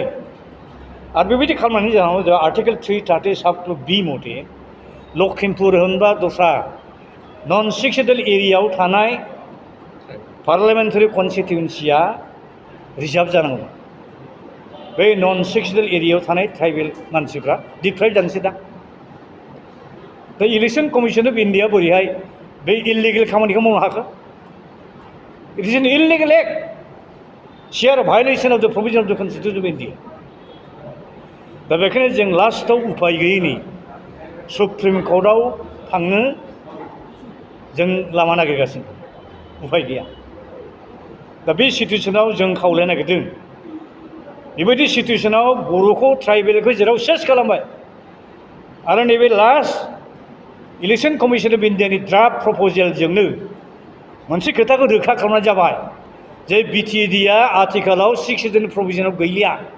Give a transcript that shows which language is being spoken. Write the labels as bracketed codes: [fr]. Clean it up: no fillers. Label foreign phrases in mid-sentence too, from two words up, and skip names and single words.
[brx] आरो बेबायदि खालामनायनि जाहोनाव जोंहा आर्टिकल 330 साब 2(b) मथे लखिमपुर होनबा दस्रा नन 6 शेड्यूल एरियायाव थानाय [en] parliamentary constituency [brx] रिजार्भ जानांगौमोन। बै नन 6 शेड्यूल एरियायाव थानाय ट्राइबेल मानसिफ्रा डिप्राइभ जानोसै दा। दा इलेक्शन कमिशन अफ इन्डिया बोरैहाय बे इलिगेल खामानिखौ मावनो हाखो? [en] It is an illegal act. sheer violation of the provision of the Constitution of India. [brx] दा बेखायनो जों लास्टआव उफाय गैयैनि सुप्रिम कर्टआव थांनो जों लामा नागिरगासिनो उफाय गैया दा बे सिटुएसनाव जों खावलायनो नागिरदों बेबायदि सिटुएसनाव बर'खौ ट्राइबेलखौ जेराव सेस खालामबाय आरो नैबे लास्ट इलेक्शन कमिशन अफ इन्डियानि [en] draft proposal [brx] मोनसे खोथाखौ रोखा खालामनाय जाबाय जे बिटिएडिआ आथिखालाव 6 सिडुल प्रभिजनाव गैलिया